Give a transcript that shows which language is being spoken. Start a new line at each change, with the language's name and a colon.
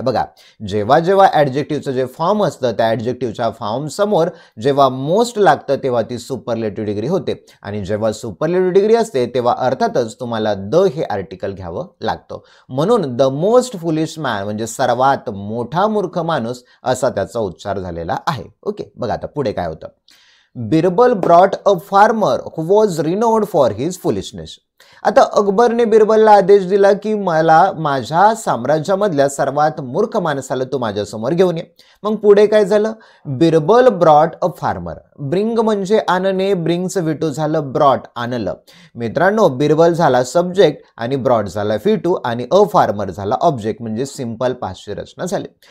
Marathi: बघा, जेव्हा जेव्हा ॲडजेक्टिव्हचं जे फॉर्म असतं त्या ॲडजेक्टिव्हच्या फॉर्म समोर जेव्हा मोस्ट लागतं तेव्हा ती सुपरलेटिव्ह डिग्री होते, आणि जेव्हा सुपरलेटिव्ह डिग्री असते तेव्हा अर्थातच तुम्हाला द हे आर्टिकल घ्यावं लागतं। म्हणून
English: the most foolish man
Marathi: म्हणजे सर्वात मोठा मूर्ख माणूस असा त्याचा उच्चार झालेला आहे। ओके, बघा आता पुढे काय होतं।
English: Birbal brought a farmer who was renowned for his foolishness.
Marathi: आता अकबरने बिरबलला आदेश दिला की मला माझ्या साम्राज्यामधल्या सर्वात मूर्ख माणसाला तू माझ्यासमोर घेऊन ये। मग पुढे काय झालं?
English: Birbal brought a farmer,
Marathi: bring म्हणजे आणणे, ब्रिंगचं विटू झालं ब्रॉट आणलं। मित्रांनो, बिरबल झाला सब्जेक्ट आणि ब्रॉट झाला फिटू आणि अ फार्मर झाला ऑब्जेक्ट, म्हणजे सिंपल पाचशे रचना झाली।